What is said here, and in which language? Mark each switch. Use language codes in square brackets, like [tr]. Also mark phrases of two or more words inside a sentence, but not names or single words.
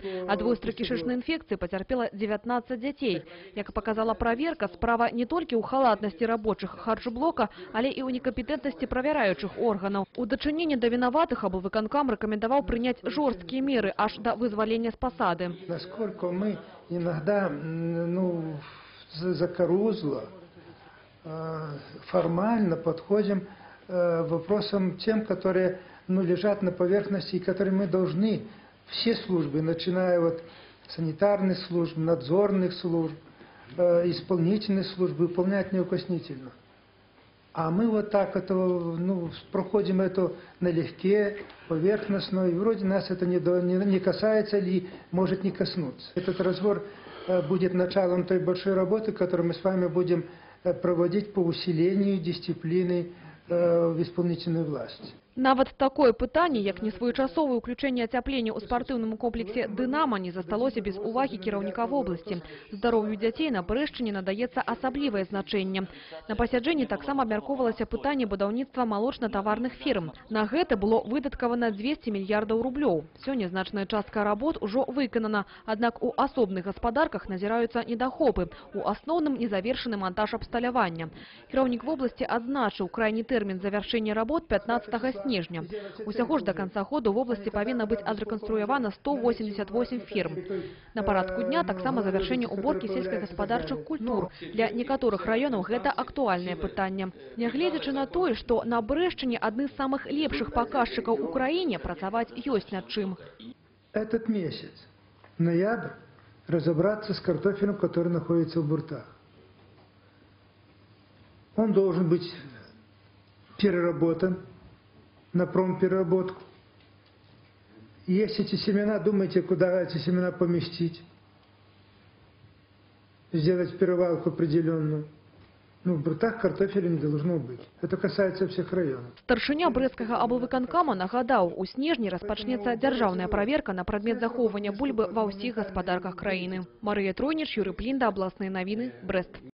[be] Ад востракішачнай інфекцыі пацярпела 19 дзяцей. Як паказала праверка, справа не толькі ў халатнасці рабочых харчблока, але і ў некампетэнтнасці правяраючых органаў. У дачыненні да вінаватых аблвыканкам рэкамендаваў прыняць жорсткія меры аж да вызвалення з пасады. [ru] Насколько мы иногда, закорузло, формально подходим к вопросам тем, которые лежат на поверхности и которые мы должны, все службы, начиная от санитарных служб, надзорных служб, исполнительных служб, выполнять неукоснительно. А мы вот так проходим это налегке, поверхностно, и вроде нас это не касается или может не коснуться. Этот разговор будет началом той большой работы, которую мы с вами будем проводить по усилению дисциплины в исполнительной власти. [be] Нават такое пытанне, як несвоечасовае ўключэнне ацяплення ў спартыўным комплексе «Дынама» не засталося без увагі кіраўніка вобласці. Здароўю дзяцей на Брэшчыне надаецца асаблівае значэнне. На пасяджэнні таксама абмяркоўвалася пытанне будаўніцтва малочна-таварных фірм. На гэта было выдаткавана 200 мільярдаў рублёў. Сёння значная частка работ ужо выканана, аднак у асобных гаспадарках назіраюцца недахопы. У асноўным незавершаны монтаж абсталявання. Кіраўнік вобласці адзначыў крайні тэрмін завяршэння работ 15 снежня. Усяго ж [ru] до конца года в области [be] павінна быць адрэканструявана 188 ферм. На парадку дня таксама завяршэнне уборкі сельскагаспадарчых культур. Для некаторых раёнаў гэта актуальнае пытанне. Нягледзячы на тое, што на Брэшчыне адны з самых лепшых паказчыкаў у краіне, працаваць ёсць над чым. [ru] Этот месяц, ноябрь, разобраться с картофелем, который находится в буртах. Он должен быть переработан на промпереработку. Есть эти семена, думайте, куда эти семена поместить. Сделать перевалку определенную. В буртах картофеля не должно быть. Это касается всех районов. [be] Старшыня брэсцкага аблвыканкама нагадаў, у снежні распачнецца дзяржаўная праверка на прадмет захоўвання бульбы ва ўсіх гаспадарках краіны. Марыя Тройніч, Юрый Плінда, абласныя навіны, Брэст.